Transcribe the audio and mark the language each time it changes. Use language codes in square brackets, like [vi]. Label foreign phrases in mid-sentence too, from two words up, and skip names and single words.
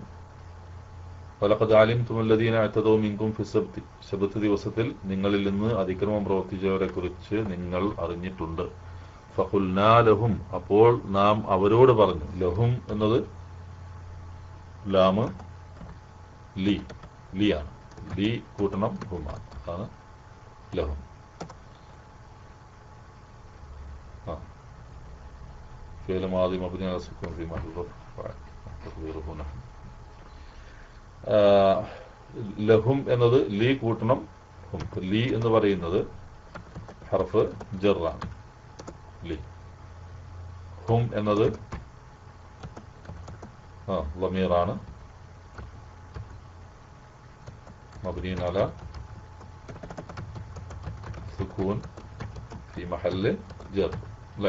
[ar] ولقد علمتم الذين اعتدوا منكم في السبت, [ml] ശബത്ത് ദിവസത്തിൽ നിങ്ങളിൽ നിന്ന് അതിക്രമം പ്രവർത്തിച്ചവരെ കുറിച്ച് നിങ്ങൾ അറിഞ്ഞിട്ടുണ്ട്. [ar] فقلنا لهم, [ml] അപ്പോൾ നാം അവരോട് പറഞ്ഞു. ലഹും എന്നത് ലാമ് ലി ലിയാണ്. ലി കൂട്ടണം ഹുമാണ്, അതാണ് ലഹും. [ar] فعل ماضي مبني على السكون في محل رفع فاعل تقديره نحن. [ml] ലഹും എന്നത് ലീ കൂട്ടണം ഹും. ലീ എന്ന് പറയുന്നത് ഹർഫ് ജറാണ്, ലീ. ഹും എന്നത് ളമീറാണ്, [ar] مبني على السكون في محل جر അല്ലേ?